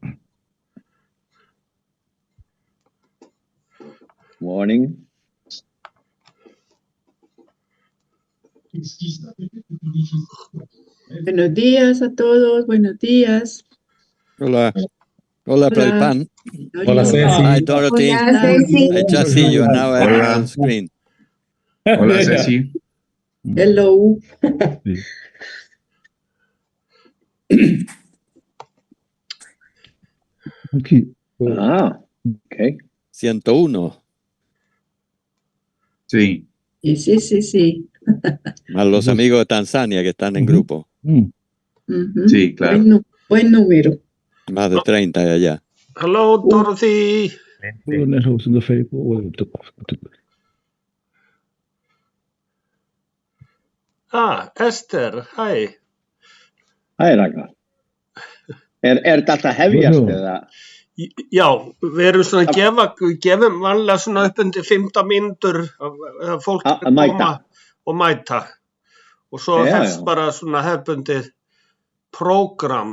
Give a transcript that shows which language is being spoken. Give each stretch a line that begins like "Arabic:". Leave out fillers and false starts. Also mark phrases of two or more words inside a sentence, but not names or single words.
English: Morning.
Spanish: Buenos días a todos, buenos días. Hola. Hola, Pralpan. Hola, Ceci.
English: Hi, Dorothy.
Spanish: Hola, Ceci.
English: I just see you now on screen.
Spanish: Hola, Ceci.
English: Hello. Okay. Ok.
Spanish: 101. Sí. Sí. Más los amigos de Tanzania que están en grupo. Sí, claro. Buen número. Más de 30 de allá.
English: Hello, Dorothy. Esther, hi.
Icelandic: Hæ, Ragnar. Er þetta alltaf hefjast eða? Já, við erum svona við gefum vanlega svona upp undir 15 mínútur að fólk koma og mæta. Og svo hefst bara svona hefbundið prógram.